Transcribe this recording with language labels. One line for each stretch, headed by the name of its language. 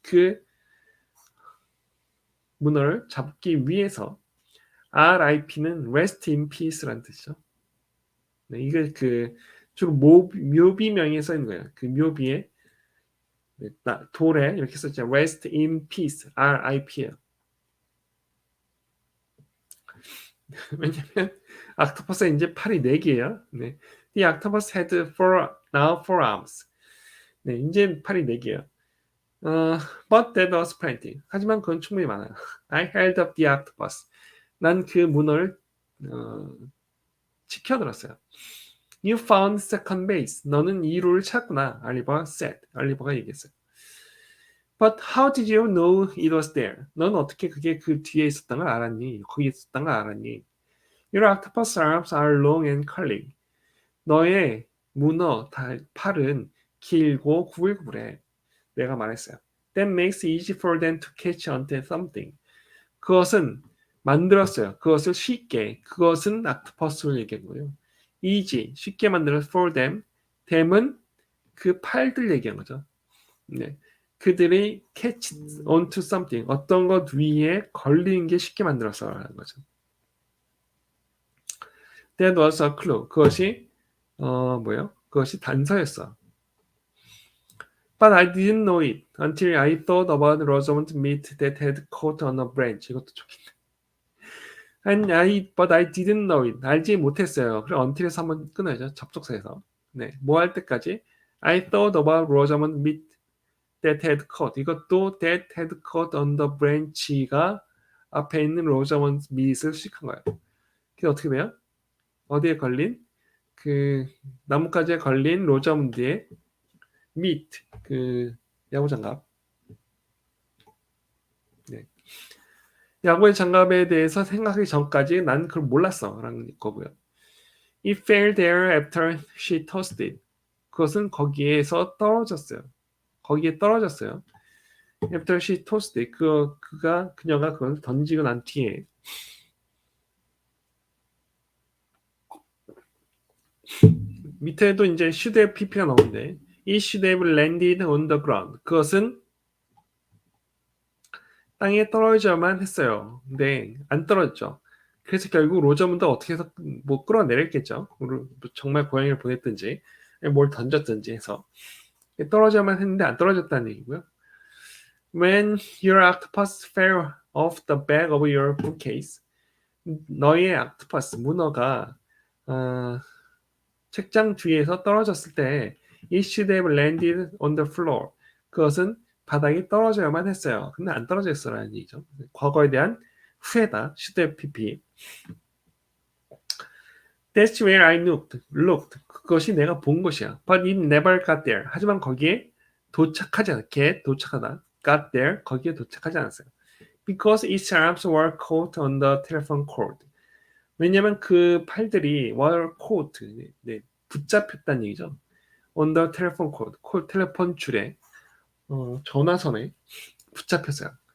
Korean: 그 문어를 잡기 위해서 RIP는
English: rest in peace
Korean: 라는 뜻이죠. 네, 이게 그 주로 묘비명에 써 있는 거예요. 그 묘비에 돌에 이렇게 썼죠.
English: rest in peace, RIP예요.
Korean: 왜냐면 octopus에 이제 팔이 4개예요. 네.
English: The octopus had now four arms.
Korean: 네, 이제 팔이 4개예요.
English: But that was plenty.
Korean: 하지만 그건 충분히 많아요.
English: I held up the octopus.
Korean: 난 그 문어를 지켜들었어요.
English: You found second base.
Korean: 너는 2루를 찾구나. 알리버가
English: said.
Korean: 알리버가 얘기했어요.
English: But how did you know it was there?
Korean: 넌 어떻게 그게 그 뒤에 있었던 걸 알았니? 거기 있었던 걸 알았니?
English: Your octopus arms are long and curling.
Korean: 너의 문어 팔은 길고 구불구불해. 내가 말했어요.
English: That makes it easy for them to catch onto something.
Korean: 그것은 만들었어요. 그것을 쉽게. 그것은 octopus를 얘기한 거예요.
English: easy,
Korean: 쉽게 만들어서
English: for them.
Korean: them은 그 팔들 얘기한 거죠. 네. 그들이
English: catch onto something,
Korean: 어떤 것 위에 걸리는 게 쉽게 만들어서라는 거죠.
English: That was a clue.
Korean: 그것이 그것이 단서였어.
English: But I didn't know it until I thought about Rosamond meat that had caught on a branch.
Korean: 이것도 좋겠네.
English: But I didn't know it.
Korean: 알지 못했어요. 그럼 until에서 한번 끊어야죠. 접속사에서. 네, 뭐 할 때까지?
English: I thought about Rosamond meat that had caught.
Korean: 이것도
English: that had caught on the branch가
Korean: 앞에 있는 Rosamond meat을 수식한 거예요. 그게 어떻게 돼요? 어디에 걸린? 그 나뭇가지에 걸린 로자문드의 meat, 그 야구 장갑. 네. 야구의 장갑에 대해서 생각하기 전까지 난 그걸 몰랐어 라는 거고요.
English: It fell there after she tossed it.
Korean: 그것은 거기에서 떨어졌어요. 거기에 떨어졌어요.
English: After she tossed it.
Korean: 그녀가 그걸 던지고 난 뒤에. 밑에도 이제
English: should have pp가
Korean: 나오는데
English: It should have landed on the ground.
Korean: 그것은 땅에 떨어져야만 했어요. 근데 안 떨어졌죠. 그래서 결국 로저문드가 어떻게 해서 뭐 끌어내렸겠죠. 정말 고양이를 보냈든지 뭘 던졌든지 해서 떨어져야만 했는데 안 떨어졌다는 얘기고요.
English: When your octopus fell off the back of your bookcase,
Korean: 너의 octopus 문어가 책장 뒤에서 떨어졌을 때
English: it should have landed on the floor.
Korean: 그것은 바닥에 떨어져야만 했어요. 근데 안 떨어졌어라는 얘기죠. 과거에 대한 후회다. should have pp.
English: That's where I looked.
Korean: 그것이 내가 본 곳이야.
English: But it never got there.
Korean: 하지만 거기에 도착하지 않아. 도착하다.
English: got there.
Korean: 거기에 도착하지 않았어요.
English: Because its arms were caught on the telephone cord.
Korean: 왜냐면 그 팔들이
English: were caught.
Korean: 네, 붙잡혔다는 얘기죠.
English: on the telephone cord.
Korean: 텔레폰 줄에 전화선에 붙잡혔어요.